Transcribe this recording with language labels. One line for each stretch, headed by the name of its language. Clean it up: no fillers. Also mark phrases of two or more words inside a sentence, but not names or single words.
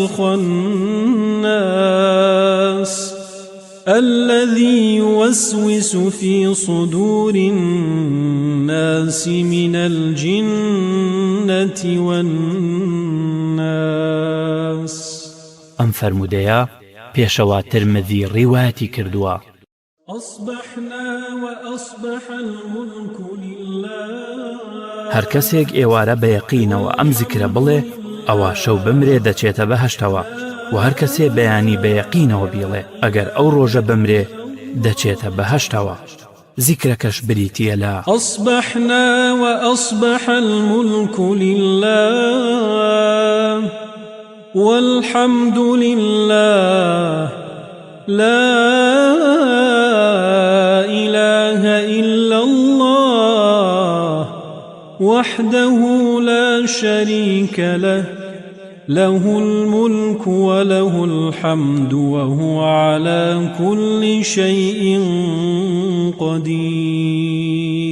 Arabic: الخناس الذي يوسوس في صدور الناس من الجنة والناس.
Central Kurdish: ئەم فەرموودەیە پێشەوا ترمذی ڕیواتی کردووە.
Arabic: أصبحنا وأصبح الملك لله.
Central Kurdish: هەر کەسێک ئێوارە بە یەقینەوە ئەم زیکرە بڵێ ئەوە شەو بمرێ دەچێتە بەهەشتەوە و هەر کەسێ بەیانی بە یەقینەوە بیڵێ ئەگەر ئەو ڕۆژە بمرێ دەچێتە بەهەشتەوە. زیکرەکەش بریتیە لە
Arabic: أصبحنا وأصبح الملك لله والحمد لله لا إله إلا الله وحده لا شريك له له الملك وله الحمد وهو على كل شيء قدير.